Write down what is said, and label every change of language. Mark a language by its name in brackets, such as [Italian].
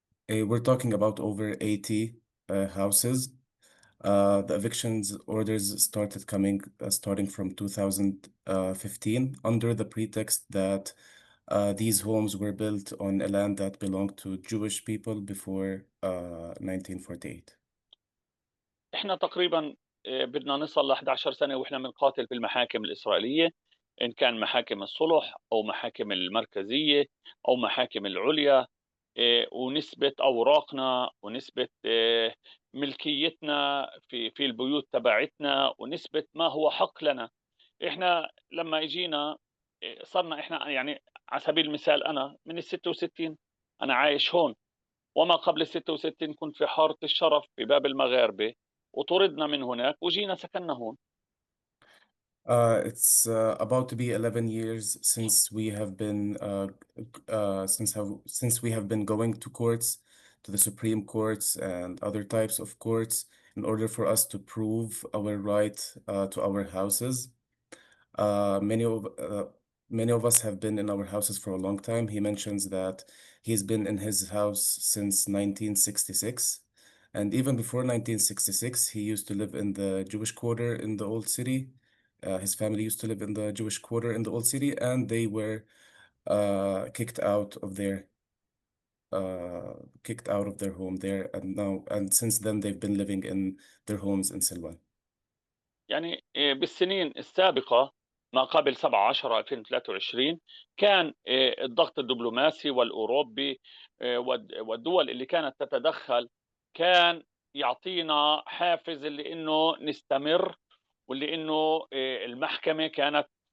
[English] We're talking about over 80 houses. The evictions orders started coming starting from 2015 under the pretext that these homes were built on a land that belonged to Jewish people before 1948. [Arabic] إحنا تقريبا بدنا نصل ل 11 سنة وإحنا بنقاتل في المحاكم الإسرائيلية، إن كان محاكم الصلح أو محاكم المركزية أو محاكم العليا، ونثبت أوراقنا ونثبت ملكيتنا في البيوت تبعتنا ونثبت ما هو حق لنا. إحنا لما إجينا صرنا إحنا يعني على سبيل المثال أنا من ال66 أنا عايش هون، وما قبل ال66 كنت في حارة الشرف في باب المغاربة وطردنا من هناك وجينا سكننا هون. [English] It's about to be 11 years since we have been since we have been going to courts, to the Supreme Courts and other types of courts in order for us to prove our right to our houses. Uh, many of uh, Many of us have been in our houses for a long time. He mentions that he's been in his house since 1966. And even before 1966, he used to live in the Jewish quarter in the old city. His family used to live in the Jewish quarter in the old city, and they were kicked out of their home there. And since then, they've been living in their homes in Silwan. [Arabic] يعني بالسنين السابقة ما قبل 7/10/2023 كان الضغط الدبلوماسي والأوروبي والدول اللي كانت تتدخل كان يعطينا حافز اللي إنه نستمر، واللي إنه المحكمة كانت